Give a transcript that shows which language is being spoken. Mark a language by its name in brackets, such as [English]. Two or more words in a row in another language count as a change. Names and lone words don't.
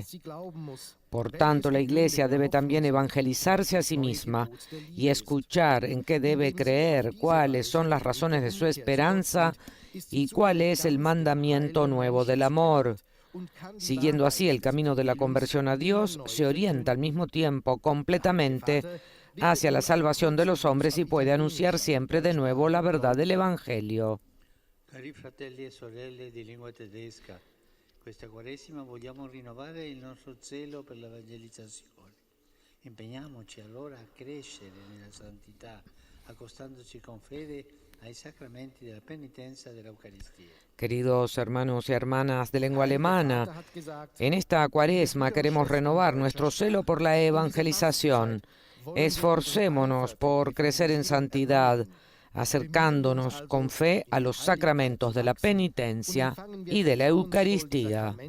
[Spanish] Por tanto, la Iglesia debe también evangelizarse a sí misma y escuchar en qué debe creer, cuáles son las razones de su esperanza y cuál es el mandamiento nuevo del amor. Siguiendo así el camino de la conversión a Dios, se orienta al mismo tiempo completamente hacia la salvación de los hombres y puede anunciar siempre de nuevo la verdad del Evangelio. [Italian] Cari fratelli e sorelle di lingua tedesca, questa Quaresima vogliamo rinnovare il nostro zelo per l'evangelizzazione. Impegniamoci allora a crescere nella santità, accostandoci con fede ai sacramenti della penitenza e dell'Eucaristía. [Spanish] Queridos hermanos y hermanas de lengua alemana, en esta Cuaresma queremos renovar nuestro celo por la evangelización. Esforcémonos por crecer en santidad, acercándonos con fe a los sacramentos de la penitencia y de la Eucaristía.